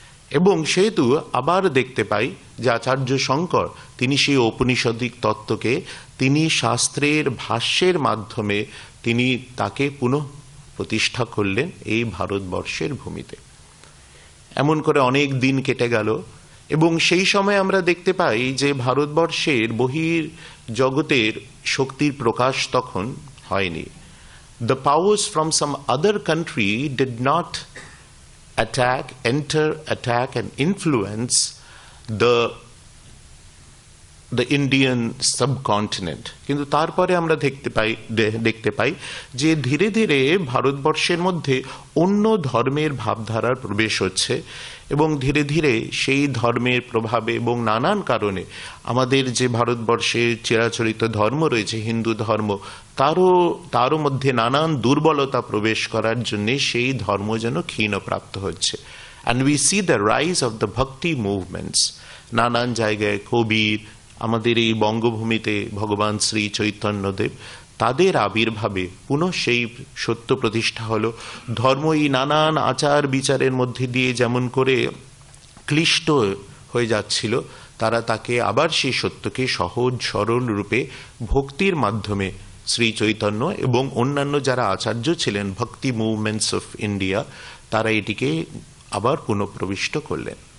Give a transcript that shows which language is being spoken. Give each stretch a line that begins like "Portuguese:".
Bangla: এবং সেহেতু আবার দেখতে পাই যে আচার্য শঙ্কর তিনি সেই ঔপনিষদিক তত্ত্বকে তিনি শাস্ত্রের ভাষ্যের মাধ্যমে তিনি তাকে পুনঃ প্রতিষ্ঠা করলেন এই ভারতবর্ষের ভূমিতে। এমন করে অনেক দিন কেটে গেল এবং সেই সময় আমরা দেখতে পাই যে ভারতবর্ষের বহির জগতের শক্তির প্রকাশ তখন হয়নি।
English: The powers from some other country did not enter, attack and influence the the Indian subcontinent.
Bangla: কিন্তু তারপরে আমরা দেখতে পাই যে ধীরে ধীরে ভারতবর্ষের মধ্যে অন্য ধর্মের ভাবধারার প্রবেশ হচ্ছে এবং ধীরে ধীরে সেই ধর্মের প্রভাবে এবং নানান কারণে আমাদের যে ভারতবর্ষের চিরাচরিত ধর্ম রয়েছে হিন্দু ধর্ম, তারও মধ্যে নানান দুর্বলতা প্রবেশ করার জন্য সেই ধর্ম যেন ক্ষীণপ্রাপ্ত হচ্ছে।
English: And we see the rise of the bhakti movements.
Bangla: নানান জায়গায় কবির, আমাদের এই বঙ্গভূমিতে ভগবান শ্রী চৈতন্যদেব, তাদের আবির্ভাবে পুনঃ সেই সত্য প্রতিষ্ঠা হলো। ধর্ম এই নানান আচার বিচারের মধ্যে দিয়ে যেমন করে ক্লিষ্ট হয়ে যাচ্ছিল, তারা তাকে আবার সেই সত্যকে সহজ সরল রূপে ভক্তির মাধ্যমে শ্রী চৈতন্য এবং অন্যান্য যারা আচার্য ছিলেন ভক্তি
English: movements of India,
Bangla: তারা এটিকে আবার পুনঃপ্রবিষ্ট করলেন।